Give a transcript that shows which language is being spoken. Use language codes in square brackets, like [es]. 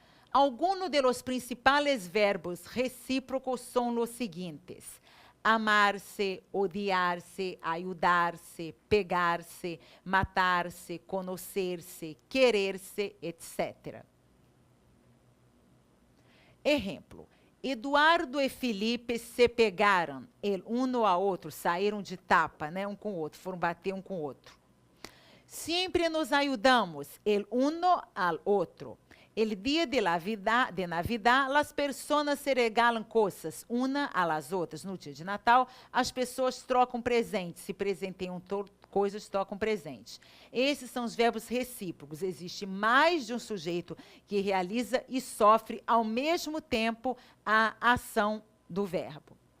[es] Algunos de los principales verbos recíprocos son los siguientes: amar-se, odiar-se, ayudar-se, pegar-se, matar-se, conocer-se, querer-se, etc. [pt] Ejemplo: Eduardo e Felipe se pegaram, el uno a outro, saíram de tapa, né, um com o outro, foram bater um com o outro. [es] Sempre nos ayudamos, el uno al otro. El dia de Navidad, [pt] as pessoas se regalam coisas uma a las outras. No dia de Natal, as pessoas trocam presentes, se presenteiam coisas, trocam presentes. Esses são os verbos recíprocos. Existe mais de um sujeito que realiza e sofre ao mesmo tempo a ação do verbo.